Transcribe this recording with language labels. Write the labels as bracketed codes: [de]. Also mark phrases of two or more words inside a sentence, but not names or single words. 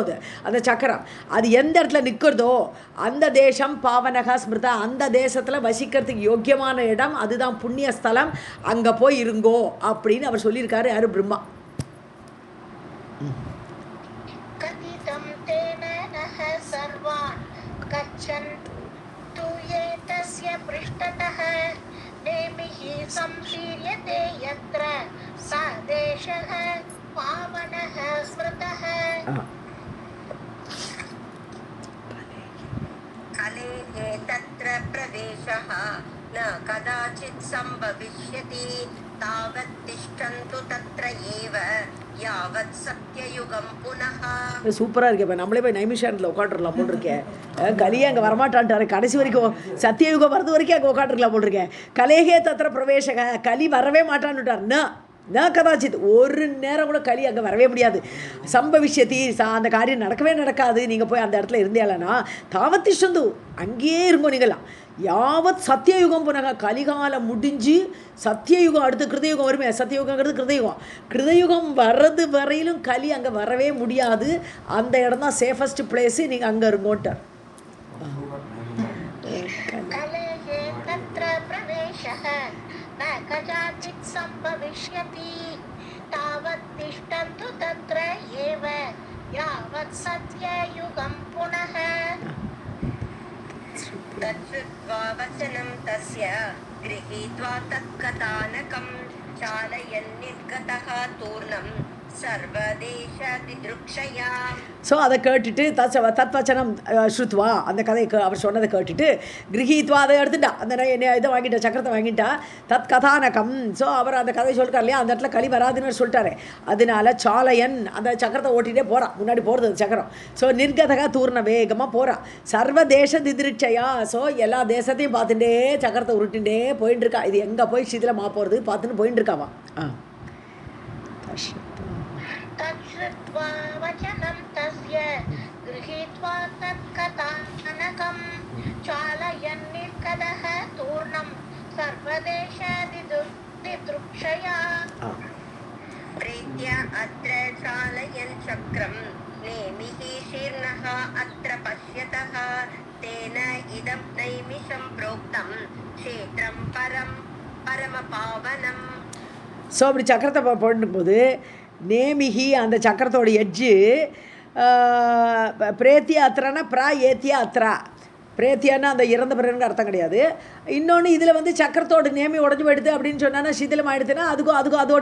[ta] அது அந்த சக்கரம் அது எந்த இடத்துல நிற்கிறதோ அந்த தேசம் [sa] पावनः स्मृतः, [ta] அந்த தேசத்தில் வசிக்கிறதுக்கு யோக்கியமான இடம், அதுதான் புண்ணிய ஸ்தலம், அங்கே போய் இருங்கோ அப்படின்னு அவர் சொல்லியிருக்காரு. யாரு, பிரம்மா. [sa] कथितं तेन नः सर्वान् गच्छन्तु एतस्य पृष्ठतः नेमिः संशीर्यते यत्र स देशः पावनः स्मृतः. कलेः तत्र प्रवेशः न कदाचित् संभविष्यति तावत् तिष्ठन्तु तत्र एव यावत् सत्ययुगं पुनः. [ta] சூப்பராக இருக்கு. இப்போ நம்மளே போய் நைமிஷாரத்தில் உட்காந்துருக்கலாம் போட்டிருக்கேன். கலியே அங்கே வரமாட்டான்ட்டாரு, கடைசி வரைக்கும் சத்தியயுகம் வரது வரைக்கும் அங்கே உட்காந்துருக்கலாம் போட்டிருக்கேன். [sa] कलेः तत्र प्रवेशः, [ta] கலி வரவே மாட்டான்னுட்டார். நான் கதாச்சித் ஒரு நேரம் கூட கலி அங்கே வரவே முடியாது. சம்பவிஷ்யத்தி, அந்த காரியம் நடக்கவே நடக்காது. நீங்கள் போய் அந்த இடத்துல இருந்தேலனா தாவத்திஷ்டந்து, அங்கேயே இருங்கோ நீங்களாம். [sa] यावत् सत्ययुगं पुनः, [ta] கலிகாலம் முடிஞ்சு சத்தியயுகம் அடுத்து கிருதயுகம் வருமே, சத்தியயுகங்கிறது கிருதயுகம் வர்றது வரையிலும் கலி அங்கே வரவே முடியாது. அந்த இடம் தான் [en] safest place, [ta] நீங்கள் அங்கே இருங்கோட்டார். [sa] कलेः तत्र प्रवेशः न कदाचित् संभविष्यति तावत् तिष्ठन्तु तत्र एव यावत् सत्ययुगं पुनः. तच्छ्रुत्वा वचनं तस्य गृहीत्वा तत्कथानकं चालयन् निर्गतः तूर्णं सर्वदेशदिदृक्षया [ta] ஸோ அதை கேட்டுட்டு [sa] तद्वचनं श्रुत्वा [ta] அந்த கதையை அவர் சொன்னதை கேட்டுட்டு கிரகித்வா அதை எடுத்துட்டா அந்த இதை வாங்கிட்டா சக்கரத்தை வாங்கிட்டா [sa] तत् कथानकम् [ta] ஸோ அவர் அந்த கதையை சொல்லிட்டார் இல்லையா அந்த இடத்துல களி வராதுன்னு சொல்லிட்டாரு அதனால சாலையன் அந்த சக்கரத்தை ஓட்டிகிட்டே போகிறான் முன்னாடி போகிறது அந்த சக்கரம் ஸோ [sa] निर्गतः तूर्णं [ta] வேகமாக போகிறான் [sa] सर्वदेश दिदृक्षया [ta] ஸோ எல்லா தேசத்தையும் பார்த்துட்டே சக்கரத்தை உருட்டுட்டே போயிட்டு இருக்கா இது எங்கே போய் சிதிலமாக போகிறது பார்த்துன்னு போயிட்டு இருக்காவா [sa] तच्छ्रुत्वा वचनं तस्य गृहीत्वा तत्कथानकं चालयन्निर्गतः तूर्णं सर्वदेशदिदृक्षया प्रीत्य अत्र चालयन् चक्रं नेमिः शीर्णः अत्र पश्यतः तेन इदं नैमिषं प्रोक्तं क्षेत्रं परमपावनम् [ta] ஸோ அப்படி சக்கரத்தை போடும்போது நேமிகி அந்த சக்கரத்தோட எட்ஜு பிரேத்திய அத்திரனா [sa] एत्य अत्र [ta] பிரேத்தியானா அந்த இறந்த பிறகு அர்த்தம் கிடையாது இன்னொன்று இதில் வந்து சக்கரத்தோட நேமி உடஞ்சி போயிடுது அப்படின்னு சொன்னால் சிதிலம் ஆகிடுதுன்னா அதுக்கும் அதோட